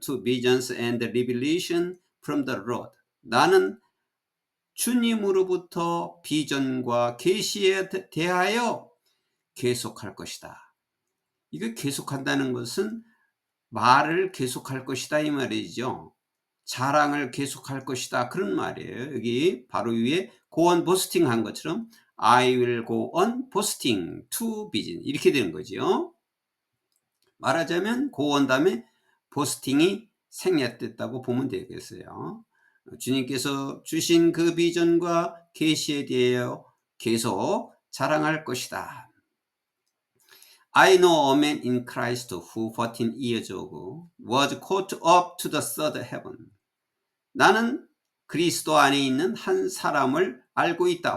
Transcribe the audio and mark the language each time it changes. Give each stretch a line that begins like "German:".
English: To visions and revelation from the Lord.
Korean: 나는 주님으로부터 비전과 계시에 대하여 계속할 것이다. 이거 계속한다는 것은 말을 계속할 것이다 이 말이죠. 자랑을 계속할 것이다 그런 말이에요. 여기 바로 위에
English: go on boasting
Korean: 한 것처럼
English: I will go on boasting to vision
Korean: 이렇게 되는 거죠. 말하자면 고온 다음에 보스팅이 생략됐다고 보면 되겠어요. 주님께서 주신 그 비전과 계시에 대하여 계속 자랑할 것이다.
English: I know a man in Christ who 14 years ago was caught up to the third heaven.
Korean: 나는 그리스도 안에 있는 한 사람을 알고 있다.